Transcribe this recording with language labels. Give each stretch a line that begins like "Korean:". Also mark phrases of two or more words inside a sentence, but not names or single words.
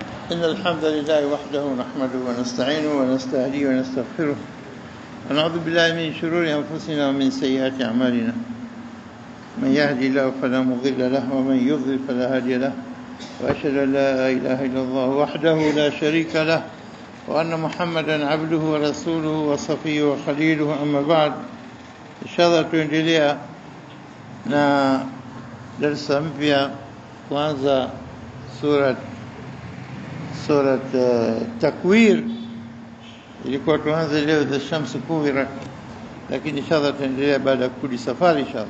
Arabic: إن الحمد لله وحده نحمده ونستعينه ونستهديه ونستغفره ونعوذ بالله من شرور أنفسنا ومن سيئات أعمالنا من يهدي الله فلا مضل له ومن يضلل فلا هادي له وأشهد أن لا إله إلا الله وحده لا شريك له وأن محمدا عبده ورسوله وصفيه وخليله أما بعد إن شاء الله
Swahili: tuendelea na darasa mpya kwanza
Arabic: سورة التكوير
Swahili: ilikuwa tuanze leo za
Arabic: الشمس كورت,
Swahili: lakini inshallah tuendelea baada ya kurudi safari inshallah.